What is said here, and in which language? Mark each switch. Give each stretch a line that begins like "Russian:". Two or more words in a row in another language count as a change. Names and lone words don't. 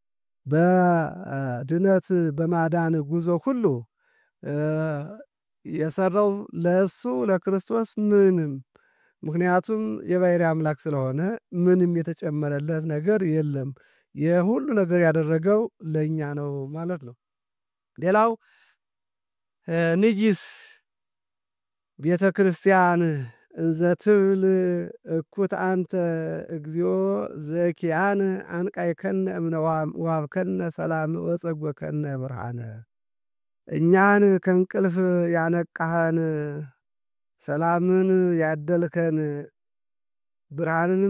Amharic: በድነት በማዳን ጉዞ ሁሉ የሰራው ለእሱ ለክርስቶስ ምንም፣ ምክንያቱም የባሕርይ አምላክ ስለሆነ ምንም የተጨመረለት ነገር የለም። የሁሉ ነገር ያደረገው ለእኛ ነው ማለት ነው። ሌላው ንጊስ ቤተ
Geez: ክርስቲያን እንዘ ትብል እኩት አንተ እግዚኦ ዘኪያነ አንቃይከነ እምነዋም ወሀብከነ ሰላም ወጸጎከነ ብርሃነ።
Amharic: እኛን ከእንቅልፍ ያነቃኸን ሰላምን ያደልከን ብርሃንንም